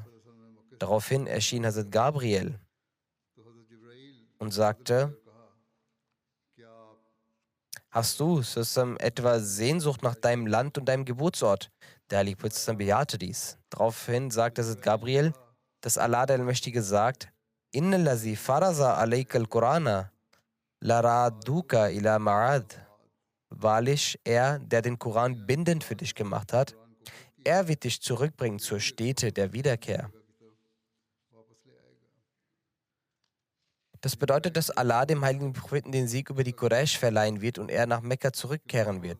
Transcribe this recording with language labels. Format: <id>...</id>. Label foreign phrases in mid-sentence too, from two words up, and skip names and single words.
<de>Daraufhin erschien Hazrat Gabriel und sagte: Hast du, etwa Sehnsucht nach deinem Land und deinem Geburtsort? Der heilige Prophet bejahte dies. Daraufhin sagte Hazrat Gabriel, dass Allah der Allmächtige sagt:</de> <ar>إن الذي فرض عليك القرآن لرادك إلى معاد.</ar> <de>Wahrlich, er, der den Koran bindend für dich gemacht hat, er wird dich zurückbringen zur Stätte der Wiederkehr. Das bedeutet, dass Allah dem heiligen Propheten den Sieg über die Quraysh verleihen wird und er nach Mekka zurückkehren wird.</de>